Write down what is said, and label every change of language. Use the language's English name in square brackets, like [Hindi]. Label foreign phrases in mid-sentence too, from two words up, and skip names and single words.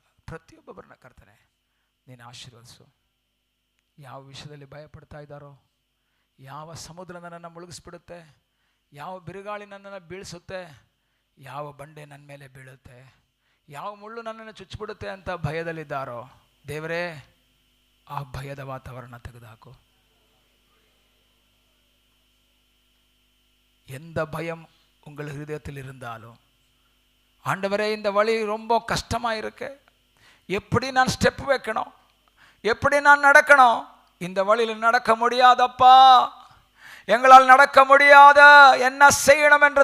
[Kannada] ಪ್ರತಿಯೊಬ್ಬೊಬ್ಬರನ್ನ ಕರ್ತನೆ ನೀನು ಆಶೀರ್ವದಿಸು. ಯಾವ ವಿಷಯದಲ್ಲಿ ಭಯಪಡ್ತಾ ಇದ್ದಾರೋ, ಯಾವ ಸಮುದ್ರ ನನ್ನನ್ನು ಮುಳುಗಿಸ್ಬಿಡುತ್ತೆ, ಯಾವ ಬಿರುಗಾಳಿ ನನ್ನನ್ನು ಬೀಳಿಸುತ್ತೆ, ಯಾವ ಬಂಡೆ ನನ್ನ ಮೇಲೆ ಬೀಳುತ್ತೆ, ಯಾವ ಮುಳ್ಳು ನನ್ನನ್ನು ಚುಚ್ಚಿಬಿಡುತ್ತೆ ಅಂತ ಭಯದಲ್ಲಿದ್ದಾರೋ, ದೇವರೇ ಆ ಭಯದ ವಾತಾವರಣ ತೆಗೆದುಹಾಕು. [Tamil] எந்த பயம் உங்கள் ஹிருதயத்தில் இருந்தாலும், ஆண்டவரே இந்த வழி ரொம்ப கஷ்டமாக இருக்கு, எப்படி நான் ஸ்டெப் வைக்கணும், எப்படி நான் நடக்கணும், இந்த வழியில் நடக்க முடியாதப்பா, எங்களால் நடக்க முடியாத, என்ன செய்யணும் என்று